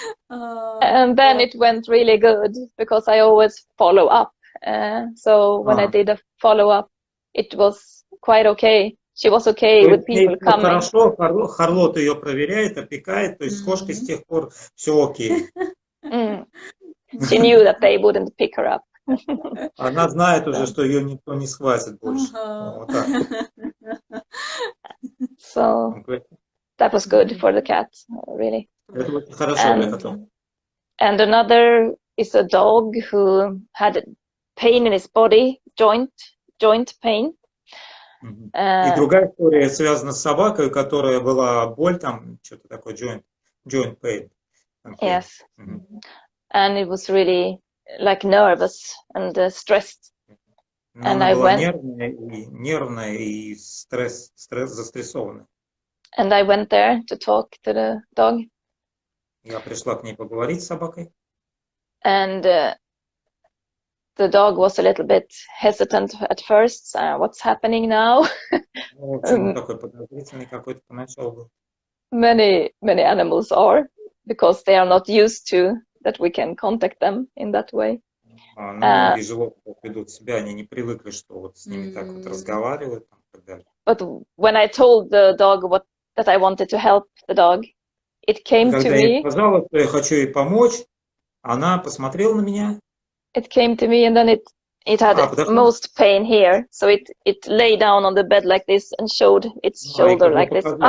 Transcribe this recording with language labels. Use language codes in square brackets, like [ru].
[en] And then it went really good, because I always follow up. So when I did a follow-up, it was quite okay. She was okay with people coming. [ru] Хорошо, Харлот ее проверяет, опекает, то есть с кошкой с тех пор все окей. [en] She knew that they wouldn't pick her up. [ru] Она знает уже, что ее никто не схватит больше. Вот так. [en] So that was good for the cat, really. [ru] Это очень хорошо для котов. [en] And another is a dog who had pain in his body, joint pain. [ru] И другая история связана с собакой, у которой была боль, там что-то такое, [en] joint pain. Yes. And it was really like nervous and stressed. [ru] And она была нервная и застрессованная. [en] And I went there to talk to the dog. [ru] Я пришла к ней поговорить с собакой. [en] And the dog was a little bit hesitant at first. What's happening now? [ru] Такой подозрительный какой-то поначалу был. [en] Many animals are, because they are not used to that we can contact them in that way. [ru] Многие животные ведут себя, они не привыкли, что вот с ними так вот разговаривают и так далее. [en] But when I told the dog that I wanted to help the dog, it came to me. [ru] Когда я сказала, что я хочу ей помочь, она посмотрела на меня. [en] It came to me, and then it had most pain here, so it lay down on the bed like this and showed its shoulder like this.